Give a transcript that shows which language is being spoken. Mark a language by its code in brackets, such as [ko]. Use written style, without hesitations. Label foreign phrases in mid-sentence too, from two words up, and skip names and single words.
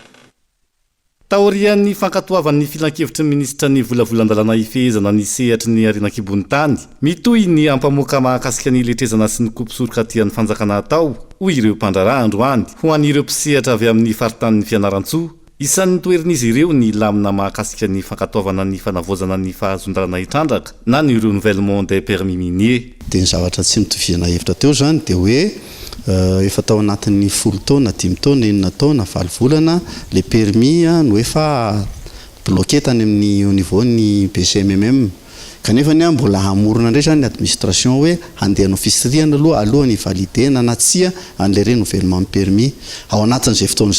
[mg] taorian'ny fankatoavan'ny filan-kevitry ny ministra ny volavolan-dalàna ifehezana ny sehatry ny arenakibonitany mitoy ny ampamoaka mahakasika ny letrezana sy ny kompisoroka tian'ny fanjakana atao hoy ireo mpandraraha androany ho an'ireo mpisehatra avy amin'ny faritan'ny fianarantsoa isan'ny toerin'izy ireo ny lamina mahakasika ny fankatoavana ny fanavaozana ny fahazon-dalana hitrandraka na ny [fr] renouvellement des permis minier [mg] de ny zavatra tsy mitovizana hevitra teo zany de hoe efa tao anatin'ny 10 taona 10 taona 9 taona 9 volana le permis no efa bloqué tany amin'ny [fr] au niveau [mg] ny BCMM kanefa ny mbola hamorona ndray zany ny administration hoe handehanao fisiriana alohany validena na tsia an'le [fr] renouvellement permis [mg] ao anatin'izay fotoan'izay